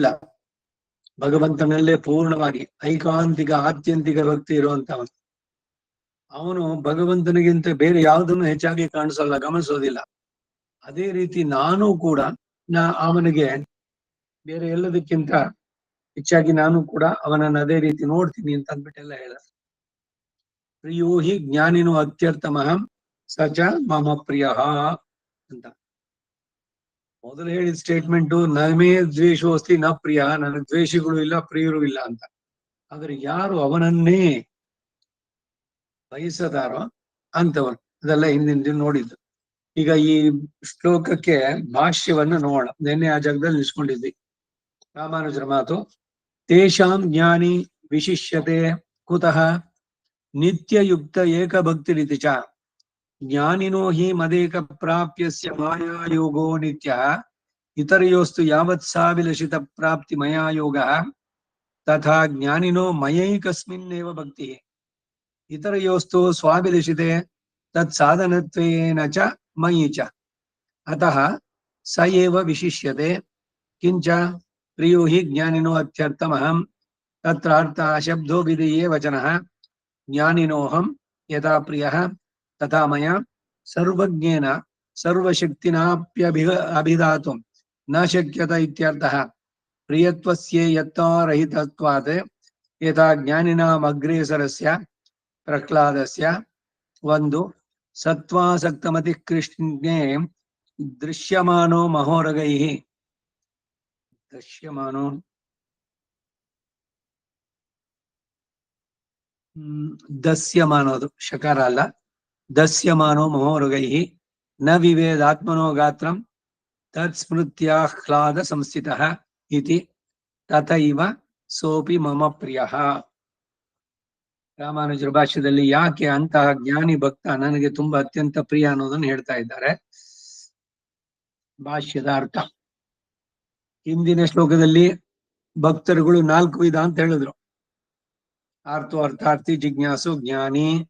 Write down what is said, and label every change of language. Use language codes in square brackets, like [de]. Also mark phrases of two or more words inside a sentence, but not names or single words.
[kn] ಭಗವಂತನಲ್ಲೇ ಪೂರ್ಣವಾಗಿ ಐಕಾಂತಿಕ ಆತ್ಯಂತಿಕ ಭಕ್ತಿ ಇರುವಂತವನು. ಅವನು ಭಗವಂತನಿಗಿಂತ ಬೇರೆ ಯಾವುದನ್ನು ಹೆಚ್ಚಾಗಿ ಕಾಣಿಸಲ್ಲ, ಗಮನಿಸೋದಿಲ್ಲ. ಅದೇ ರೀತಿ ನಾನು ಕೂಡ ಅವನಿಗೆ ಬೇರೆ ಎಲ್ಲದಕ್ಕಿಂತ ಹೆಚ್ಚಾಗಿ ನಾನು ಕೂಡ ಅವನನ್ನು ಅದೇ ರೀತಿ ನೋಡ್ತೀನಿ ಅಂತ ಅಂದ್ಬಿಟ್ಟೆಲ್ಲ ಹೇಳ. [sa] ಪ್ರಿಯೋ ಹಿ ಜ್ಞಾನಿನೋ ಅತ್ಯರ್ಥಮಹಂ ಸ ಚ ಮಮ ಪ್ರಿಯ [kn] ಅಂತ ಮೊದಲು ಹೇಳಿದ ಸ್ಟೇಟ್ಮೆಂಟು [sa] ನಮೇ ದ್ವೇಷೋಸ್ತಿ ನ ಪ್ರಿಯ, [kn] ನನಗೆ ದ್ವೇಷಿಗಳು ಇಲ್ಲ ಪ್ರಿಯರು ಇಲ್ಲ ಅಂತ. ಆದ್ರೆ ಯಾರು ಅವನನ್ನೇ ಬಯಸದಾರೋ ಅಂತವನು. ಅದೆಲ್ಲ ಹಿಂದಿನ ನೋಡಿದ್ದು. ಈಗ ಈ ಶ್ಲೋಕಕ್ಕೆ ಭಾಷ್ಯವನ್ನು ನೋಡೋಣ. ನಿನ್ನೆ ಆ ಜಾಗದಲ್ಲಿ ನಿಲ್ಸ್ಕೊಂಡಿದ್ವಿ. ರಾಮಾನುಜರ ಮಾತು: [sa] ತೇಷಾಂ ಜ್ಞಾನಿ ವಿಶಿಷ್ಯತೆ ಕುತಃ ನಿತ್ಯಯುಕ್ತ ಏಕಭಕ್ತಿರಿತಿ ಚ ಜ್ಞಾನಿನೋ ಹಿ ಮದೇಕ ಪ್ರಾಪ್ಯಸ್ಯ ಮಾಯಾಯೋಗೋ ನಿತ್ಯ ಇತರಯೋಸ್ತು ಯಾವತ್ ಸಾವಿಲಷಿತ ಪ್ರಾಪ್ತಿ ಮಯಾಯೋಗ ತಥಾ ಜ್ಞಾನಿನೋ ಮಯೈಕಸ್ಮಿನ್ನೇವ ಭಕ್ತಿ ಇತರಯೋಸ್ತು ಸ್ವಾಭಿಲಷಿತೆ ತತ್ ಸಾಧನತ್ವೇನ ಚ ಮಯಿ ಚ ಅತಃ ಸ ಏವ ವಿಶಿಷ್ಯತೆ ಕಿಂಚ ಪ್ರಿಯೋ ಹಿ ಜ್ಞಾನಿನೋ ಅತ್ಯರ್ಥಮಹಂ ತತ್ರಾರ್ಥ ಶಬ್ದೋ ವಿಧೇಯೇ ವಚನಃ ಜ್ಞಾನಿನೋಹಂ ಯಥಾ ಪ್ರಿಯಃ ತಥಾ ಮಯ ಸರ್ವಜ್ಞೇನ ಸರ್ವಶಕ್ತಿನಾಪ್ಯಭಿಧಾತುಂ ನ ಶಕ್ಯತ ಇತ್ಯರ್ಥಃ. ಪ್ರಿಯತ್ವಸ್ಯೇ ಯತ್ನರಹಿತತ್ವಾತ್ ಯಥಾ ಜ್ಞಾನಿನಾಮಗ್ರೇಸರಸ್ಯ ಪ್ರಹ್ಲಾದಸ್ಯ ಒಂದು ಸತ್ವಾಸಕ್ತಮತಿ ಕೃಷ್ಣೇ ದೃಶ್ಯಮಾನೋ ಮಹೋರಗೈಃ ದಸ್ಯಮಾನೋದು [kn] ಶಕಾರ ಅಲ್ಲ, [sa] ದಸ್ಯಮಾನೋ ಮಹೋರಗೈಃ ನ ವಿವೇದಾತ್ಮನೋ ಗಾತ್ರಂ ತತ್ಸ್ಮೃತ್ಯಾಹ್ಲಾದ ಸಂಸ್ಥಿತಃ ಇತಿ ತಥೈವ ಸೋಪಿ ಮಮ ಪ್ರಿಯಃ. [kn] ರಾಮಾನುಜರ ಭಾಷ್ಯದಲ್ಲಿ ಯಾಕೆ ಅಂತಹ ಜ್ಞಾನಿ ಭಕ್ತ ನನಗೆ ತುಂಬಾ ಅತ್ಯಂತ ಪ್ರಿಯ ಅನ್ನೋದನ್ನು ಹೇಳ್ತಾ ಇದ್ದಾರೆ. ಭಾಷ್ಯದ ಅರ್ಥ: ಹಿಂದಿನ ಶ್ಲೋಕದಲ್ಲಿ ಭಕ್ತರುಗಳು 4 ವಿಧ ಅಂತ ಹೇಳಿದ್ರು. [sa] ಆರ್ತೋ ಅರ್ಥಾರ್ಥಿ, ಜಿಜ್ಞಾಸು, ಜ್ಞಾನಿ.